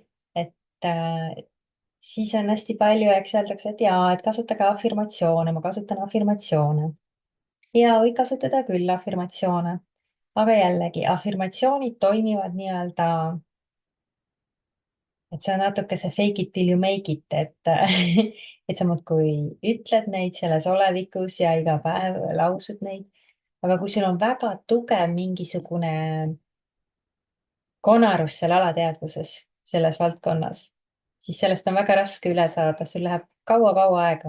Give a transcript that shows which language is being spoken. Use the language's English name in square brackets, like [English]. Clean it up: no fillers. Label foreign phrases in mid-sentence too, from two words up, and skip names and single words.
[Estonian] Et siis on hästi palju, eks öeldakse, et et kasutage afirmatsioone, ma kasutan afirmatsioone. Ja või kasutada küll afirmatsioone. Aga jällegi, afirmatsioonid toimivad nii-öelda, et see on natuke see [English] fake it till you make it, [Estonian] et sa muudkui ütled neid selles olevikus ja iga päev lausud neid. Aga kui sul on väga tugev mingisugune konarus seal alateadvuses selles valdkonnas, siis sellest on väga raske üle saada, sul läheb kaua-kaua aega.